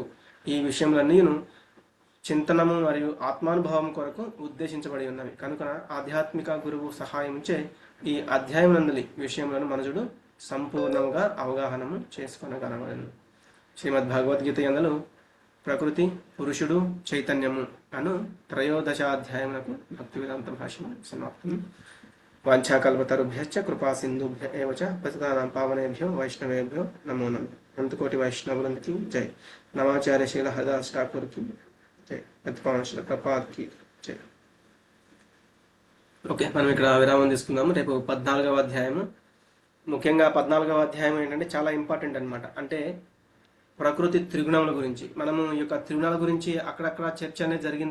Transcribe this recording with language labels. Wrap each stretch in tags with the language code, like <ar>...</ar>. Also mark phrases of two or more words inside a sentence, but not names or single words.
<te>ఈ విషయములన్నీను చింతనము మరియు ఆత్మానుభవం కొరకు ఉద్దేశించబడి ఉన్నవి కనుక ఆధ్యాత్మిక గురువు సహాయంచే ఈ అధ్యాయం నందలి విషయములను మనుషుడు సంపూర్ణంగా అవగాహనము చేసుకొనగలవను. శ్రీమద్ భగవద్గీత యందు ప్రకృతి, పురుషుడు, చైతన్యము అను త్రయోదశాధ్యాయమునకు భక్తి వేదాంత భాష్యం సమాప్తం.</te> <sa>వాంఛాకల్పతరుభ్యశ్చ కృపా సింధుభ్య ఏవ చ పతితానాం పావనేభ్యో వైష్ణవేభ్యో నమో నమః.</sa> <te>అనంతకోటి వైష్ణవులందరికీ జై. నమాచార్య శీల హరిదాస్ ఠాకూర్కి జై. ప్రతిపావన ప్రపాద్కి జై. ఓకే, మనం ఇక్కడ విరామం తీసుకుందాము. రేపు 14వ అధ్యాయము. ముఖ్యంగా 14వ అధ్యాయం ఏంటంటే చాలా ఇంపార్టెంట్ అనమాట. అంటే ప్రకృతి త్రిగుణముల గురించి మనము ఈ యొక్క త్రిగుణాల గురించి అక్కడక్కడ చర్చ అనేది జరిగింది.</te>